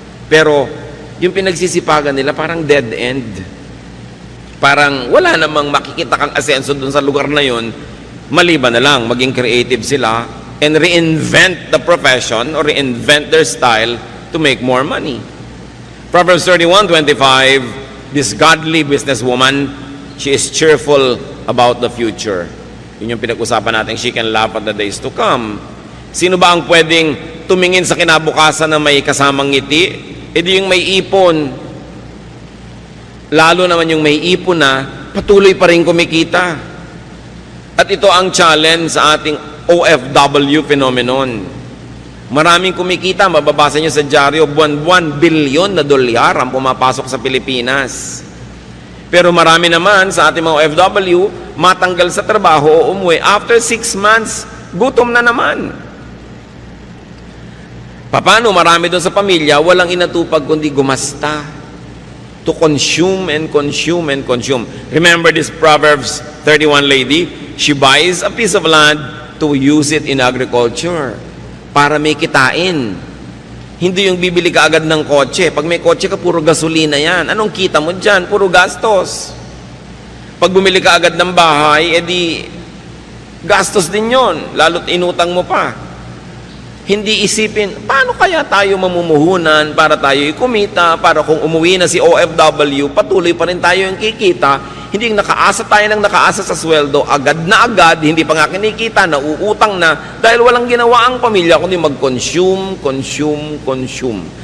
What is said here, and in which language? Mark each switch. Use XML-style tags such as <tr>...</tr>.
<tl>Pero yung pinagsisipagan nila parang dead end. Parang wala namang makikita kang asenso dun sa lugar na yun, maliban na lang maging creative sila and reinvent the profession or reinvent their style to make more money.</tl> <en>Proverbs 31:25, this godly businesswoman, she is cheerful about the future. Yun yung pinag-usapan natin, she can laugh at the days to come.</en> <tl>Sino ba ang pwedeng tumingin sa kinabukasan na may kasamang ngiti? E di yung may ipon. Lalo naman yung may ipon na patuloy pa rin kumikita. At ito ang challenge sa ating OFW phenomenon. Maraming kumikita, mababasa nyo sa dyaryo, buwan-buwan, bilyon na dolyar ang pumapasok sa Pilipinas. Pero marami naman sa ating mga OFW, matanggal sa trabaho o umuwi. After 6 months, gutom na naman. Paano marami doon sa pamilya, walang inatupag kundi gumasta.</tl> <en>To consume and consume and consume. Remember this Proverbs 31 lady? She buys a piece of land to use it in agriculture.</en> <tl>Para may kitain. Hindi yung bibili ka agad ng kotse. Pag may kotse ka, puro gasolina yan. Anong kita mo dyan? Puro gastos. Pag bumili ka agad ng bahay, edi gastos din yon. Lalo't inutang mo pa. Hindi isipin, paano kaya tayo mamumuhunan para tayo kumita, para kung umuwi na si OFW, patuloy pa rin tayo yung kikita, hindi yung nakaasa tayo ng nakaasa sa sweldo, agad na agad, hindi pa nga kinikita, nauutang na, dahil walang ginawa ang pamilya, kundi mag-consume, consume, consume.</tl>